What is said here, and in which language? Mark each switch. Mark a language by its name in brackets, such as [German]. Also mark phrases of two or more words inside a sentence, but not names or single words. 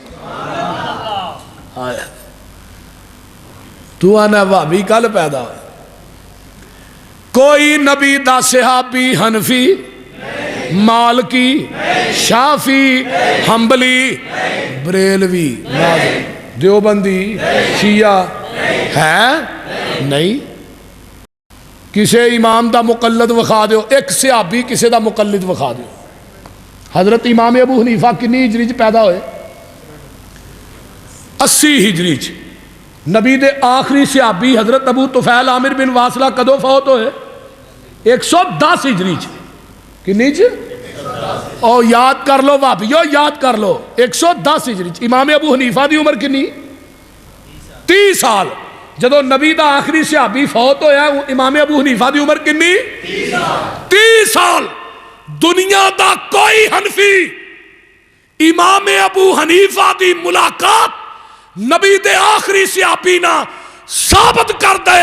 [Punjabi] تو آنا وہابی کل پیدا ہوئے؟ کوئی نبی دا صحابی حنفی، مالکی، شافی، حنبلی، بریلوی، دیوبندی، شیعہ ہے نہیں. کسے امام دا مقلد وکھا دیو، ایک صحابی کسے دا مقلد وکھا دیو. حضرت امام ابو حنیفہ کنی ہجری چ پیدا ہوئے؟ 80 ہجری چ. نبی دے آخری صحابی حضرت ابو طفیل عامر بن واصلہ کدو فوت ہوئے؟ 110 ہجری چ. کنی چ؟ او یاد کر لو وہابیو، یاد کر لو. 110 ہجری چ. امام ابو حنیفہ دی عمر کنی؟ 30 سال. جدو نبی دا آخری صحابی فوت ہویا امام ابو حنیفہ دی عمر کنی؟ 30 سال. دنیا دا کوئی حنفی امام ابو حنیفہ دی ملاقات نبی دے آخری صحابی نہ ثابت کر دے.